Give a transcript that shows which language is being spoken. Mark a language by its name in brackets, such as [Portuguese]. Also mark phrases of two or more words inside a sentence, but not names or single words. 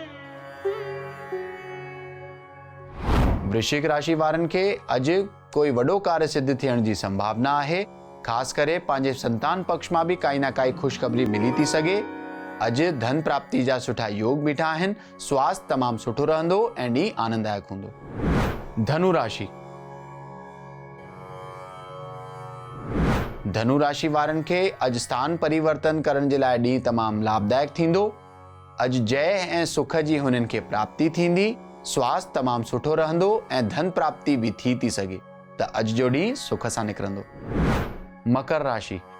[Sindhi] वृश्चिक राशि वारनि खे अॼु कोई वॾो कार्य सिद्ध थियण जी संभावना आहे। ख़ासि करे पंहिंजे संतान पक्ष मां बि काई न काई ख़ुशख़बरी मिली थी सघे। अॼु धन प्राप्ति जा सुठा योग बीठा आहिनि, स्वास्थ्य तमामु सुठो रहंदो ऐं ॾींहुं आनंददायक हूंदो। धनु राशि। धनु राशि वारनि खे अॼु स्थान परिवर्तन करण जे लाइ ॾींहुं तमामु लाभदायक थींदो। अॼु जय ऐं सुख जी हुननि खे प्राप्ति थींदी, स्वास्थ्य तमामु सुठो रहंदो ऐं धन प्राप्ति बि थी सघे त अॼु जो ॾींहुं सुख सां निकिरंदो। मकर राशि।